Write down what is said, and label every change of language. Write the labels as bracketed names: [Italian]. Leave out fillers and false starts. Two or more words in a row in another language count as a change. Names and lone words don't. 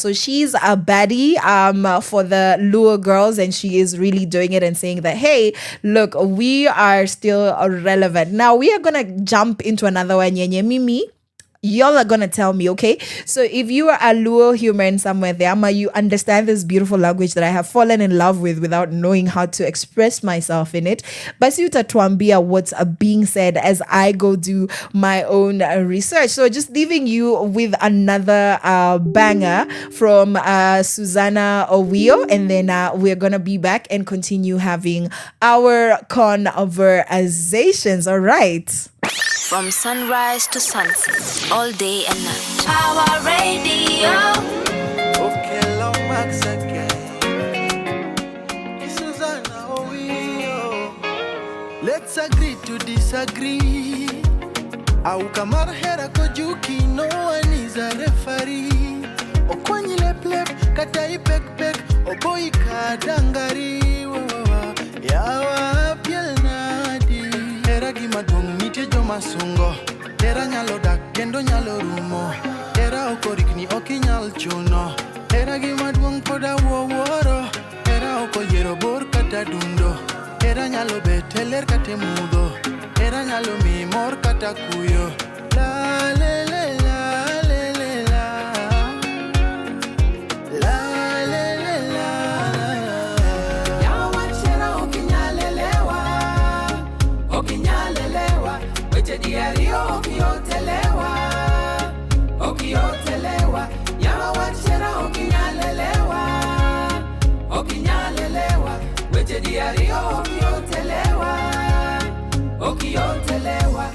[English] So she's a baddie for the Luo girls, and she is really doing it and saying that, hey, look, we are still relevant. Now we are going to jump into another one, Nyenye Mimi. Y'all are gonna tell me, okay? So if you are a Luo human somewhere there, you understand this beautiful language that I have fallen in love with without knowing how to express myself in it, [Swahili] basi utatuambia [English] what's being said as I go do my own research. So just leaving you with another banger from Susanna Owio, and then we're gonna be back and continue having our conversations. All right. From sunrise to sunset, all day and night. Our radio. Okay, long Max again. Susanna, oh, let's agree to disagree. [Luo (Kenya and Tanzania)] Au kamar hera kojuki, [English] no one is a referee. [Luo (Kenya and Tanzania)] Okwanyi lep lep, kata ipek pek, oboy kadangari. Yawa piel nadi. Hera gimadong nite jo masungo. Hera nyalo dak kendo nyalo rumo. Hera okorikni okinyal chuno. Hera gimadong poda wuoro. Hera okoyero bor kata dundo. Hera nyalo beteler kate mudo. Hera nyalo mi mor kata kuyo. La le le la le le la. La le le la. Ya wachera okinyalelewa. Okinyalelewa. weche diario okiotelewa, okiotelewa, yawa wachera okinyalelewa, okinyalelewa, weche diario okiotelewa, okiotelewa.